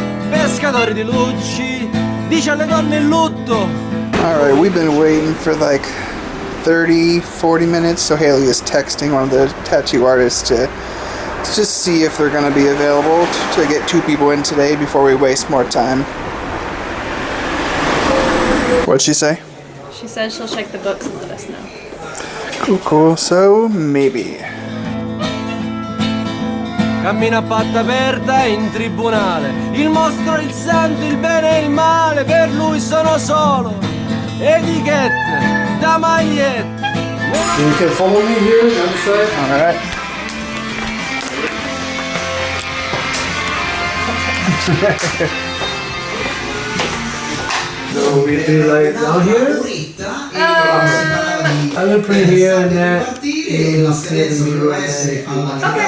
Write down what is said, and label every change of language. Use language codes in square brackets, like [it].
[it] Pescatori di lucci, dice alle donne in lutto. [en] Alright, we've been waiting for like 30-40 minutes, so Haley is texting one of the tattoo artists to just see if they're going to be available to get 2 people in today before we waste more time. What'd she say? She said she'll check the books and let us know. Cool. So, maybe. [it] Cammina a patta aperta in tribunale. Il mostro, il santo, il bene e il male. Per lui sono solo etichette da magliette. [en] You can follow me here outside. Alright. So we do like down here. I will put it here and there. You will see the mirror and then if you want.